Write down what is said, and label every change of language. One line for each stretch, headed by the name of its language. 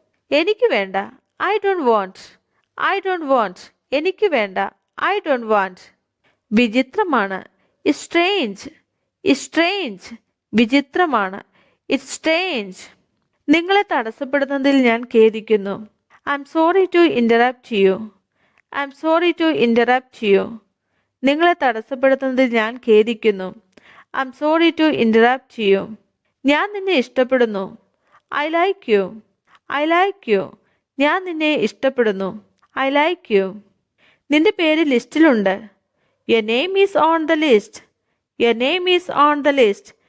Malayalam: എനിക്ക് വേണ്ട.
English: I don't want. I don't want. എനിക്ക് വേണ്ട. I don't want.
Malayalam: വിചിത്രമാണ്.
English: It's strange. It's strange. വിചിത്രമാണ്. It's strange.
Malayalam: നിങ്ങളെ തടസ്സപ്പെടുത്തുന്നതിൽ ഞാൻ ഖേദിക്കുന്നു.
English: I'm sorry to interrupt you. I'm sorry to interrupt you.
Malayalam: നിങ്ങളെ തടസ്സപ്പെടുത്തുന്നതിൽ ഞാൻ ഖേദിക്കുന്നു.
English: I'm sorry to interrupt you.
Malayalam: ഞാൻ നിന്നെ ഇഷ്ടപ്പെടുന്നു.
English: I like you. I like you.
Malayalam: ഞാൻ നിന്നെ ഇഷ്ടപ്പെടുന്നു.
English: I like you.
Malayalam: നിന്റെ പേര് ലിസ്റ്റിലുണ്ട്.
English: Your name is on the list. Your name is on the list.